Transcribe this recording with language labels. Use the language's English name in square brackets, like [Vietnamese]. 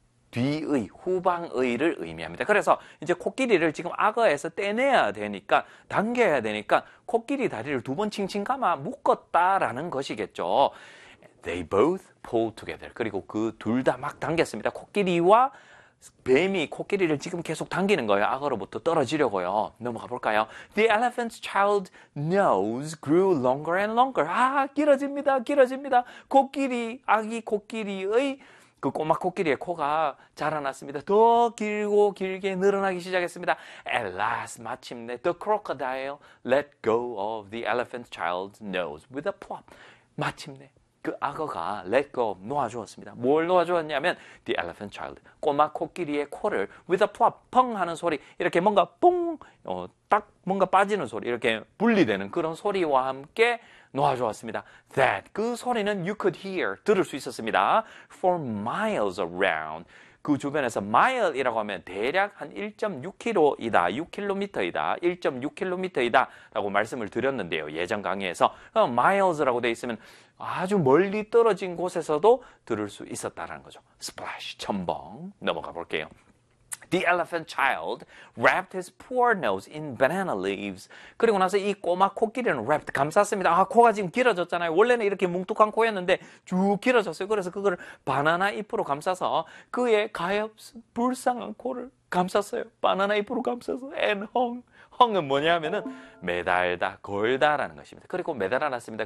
[Korean] 뒤의, 후방의를 의미합니다. 그래서 이제 코끼리를 지금 악어에서 떼내야 되니까, 당겨야 되니까 코끼리 다리를 두 번 칭칭 감아 묶었다라는 것이겠죠. [English] They both pulled together. [Korean] 그리고 그 둘 다 막 당겼습니다. 코끼리와 뱀이 코끼리를 지금 계속 당기는 거예요. 악어로부터 떨어지려고요. 넘어가 볼까요? [English] The elephant's child nose grew longer and longer. [Korean] 아, 길어집니다. 길어집니다. 코끼리, 아기 코끼리의 그 꼬마 코끼리의 코가 자라났습니다. 더 길고 길게 늘어나기 시작했습니다. [English] At last, [Korean] 마침내, [English] the crocodile let go of the elephant child's nose with a plop. [Korean] 마침내, 그 악어가 [English] let go, [Korean] 놓아주었습니다. 뭘 놓아주었냐면, [English] the elephant child, [Korean] 꼬마 코끼리의 코를 [English] with a plop, [Korean] 펑 하는 소리, 이렇게 뭔가 뽕, 딱 뭔가 빠지는 소리, 이렇게 분리되는 그런 소리와 함께 놓아주었습니다. That, 그 소리는 [English] you could hear, [Korean] 들을 수 있었습니다. [English] For miles around, [Korean] 그 주변에서 mile이라고 하면 대략 한 1.6km이다, 6km이다, 1.6km이다 라고 말씀을 드렸는데요. 예전 강의에서 miles라고 되어 있으면 아주 멀리 떨어진 곳에서도 들을 수 있었다라는 거죠. Splash, 첨벙, 넘어가 볼게요. [English] The elephant child wrapped his poor nose in banana leaves. [Korean] 그리고 나서 이 꼬마 코끼리는 wrapped, 감쌌습니다. 아, 코가 지금 길어졌잖아요. 원래는 이렇게 뭉툭한 코였는데 쭉 길어졌어요. 그래서 그걸 바나나 잎으로 감싸서 그의 가엾은 불쌍한 코를 감쌌어요. 바나나 잎으로 감싸서 [English] and hung. [Korean] 헝은 뭐냐면은 매달다, 걸다라는 것입니다. 그리고 매달아놨습니다.